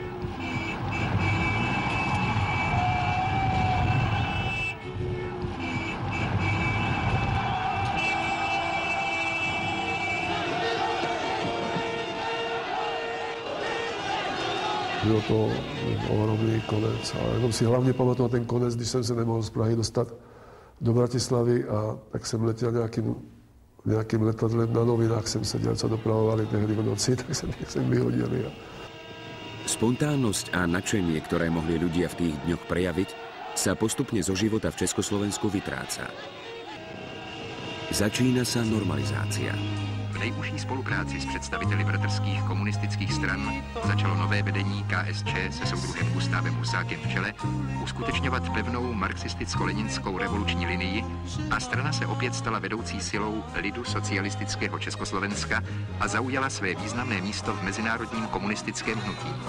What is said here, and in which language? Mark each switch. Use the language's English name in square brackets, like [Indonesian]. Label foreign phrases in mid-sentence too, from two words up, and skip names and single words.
[Czech] Byl to ohromný konec, ale jenom si hlavně pamatoval ten konec, když jsem se nemohl z Prahy dostat do Bratislavy a tak jsem letěl nějakým letadlem, na novinách jsem seděl, co dopravovali tehdy v noci, tak jsem vyhodil. [Slovak] Spontánnosť a nadšenie, ktoré mohli ľudia v tých dňoch prejaviť, sa postupne zo života v Československu vytráca. Začína sa normalizácia. [Czech] V nejužší spolupráci s představiteli bratrských komunistických stran začalo nové vedení KSČ se soudruhem Gustávem Husákem v čele uskutečňovat pevnou marxisticko-leninskou revoluční linii a strana se opět stala vedoucí silou lidu socialistického Československa a zaujala své významné místo v mezinárodním komunistickém hnutí.